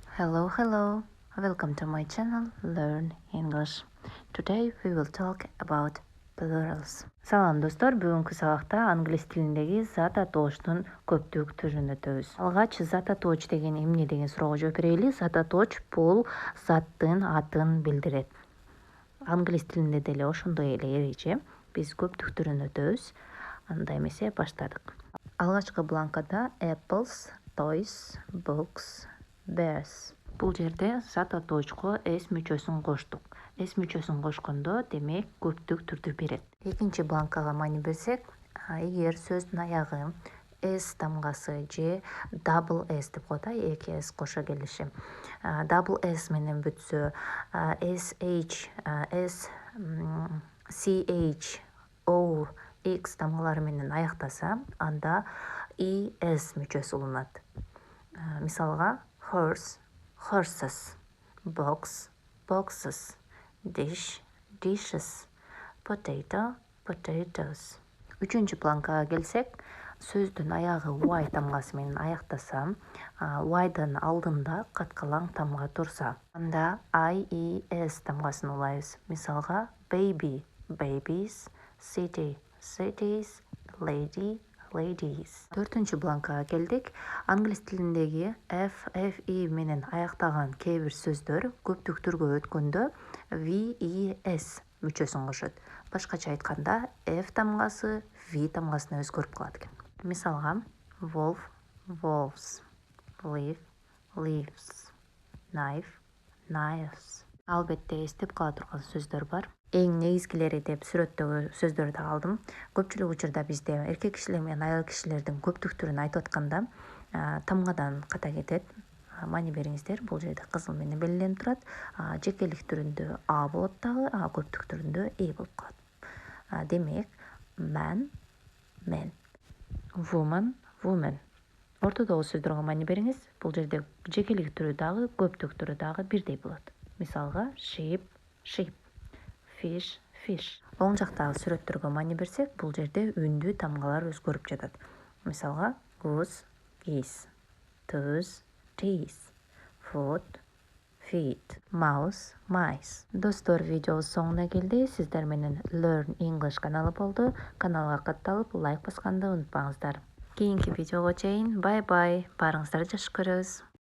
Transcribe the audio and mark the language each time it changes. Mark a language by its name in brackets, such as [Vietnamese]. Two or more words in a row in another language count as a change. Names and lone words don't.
[English] Hello. Welcome to my channel Learn English. Today we will talk about plurals. [Kyrgyz] Салам достор, бүгүнкү сабакта англис тилиндеги зат атоочтун көптүк түрүн өтөбүз. Алгач зат атооч деген эмне деген суроого жооп берели. Зат атооч бул заттын атын билдирет. Англис тилинде деле ошондой эле эреже. Биз көптүк түрүн өтөбүз. Анда эмесе баштадык. Алгачкы бланкада [English] apples, toys, books, bears. [Kyrgyz] Бул жерде зат атоочко s мүчөсүн коштук. S мүчөсүн кошкондо демек көптүк түрдү берет. Экинчи бланкага маани берсек, эгер сөздүн аягы s тамгасы же [English] double s [Kyrgyz] деп коет, эки s кошо келиши. [English] Double s [Kyrgyz] менен бүтсө, sh, s, ch, o, x тамгалары менен аяктаса, анда es мүчөсү уланат. Мисалга [English] horse, horses, box, boxes, dish, dishes, potato, potatoes. [Kyrgyz] Үчүнчү планкага келсек, сөздүн аягы y тамгасы менен аяктаса, y'дын алдында каткалаң тамга турса, анда ies тамгасын улайбыз. Мисалга [English] baby, babies, city, cities, lady, ladies. [Kyrgyz] Төртүнчү бланкага келдик. Англис тилиндеги FFE менен аяктаган кээ бир сөздөр көптүк түргө өткөндө VES мүчөсүн кошот. Башкача айтканда F тамгасы V тамгасына өзгөрүп калат экен. Мисалга [English] wolf, wolves, leaf, leaves, knife, knives. [Kyrgyz] Албетте эстеп кала турган сөздөр бар. Эң негизгилери деп сүрөттөгү сөздөрдү алдым. Көпчүлүк учурда бизде эркек кишилер менен аял кишилердин көптүк түрүн айтып атканда тамгадан ката кетет. Маани бериңиздер, бул жерде кызыл менен белгиленип турат. Жекелик түрүндө а болот дагы, көптүк түрүндө e болуп калат. Демек, [English] man, men, woman, women. [Kyrgyz] Ортодогу сөздөргө маани бериңиз. Бул жерде жекелик түрү дагы, көптүк түрү дагы бирдей болот. Мисалга [English] sheep, sheep, fish, fish. [Kyrgyz] Оң жактагы сүрөттөргө маани берсек, бул жерде үндүү тамгалар өзгөрүп жатат. Мисалга [English] goose, geese, toes, teeth, foot, feet, mouse, mice. [Kyrgyz] Достор, видеобуз соңуна келди. Сиздер менен Learn English каналы болду. Каналга катталып, лайк басканды унутпаңыздар. Кийинки видеого чейин бай-бай. Баарыңыздарды жакшы көрөбүз.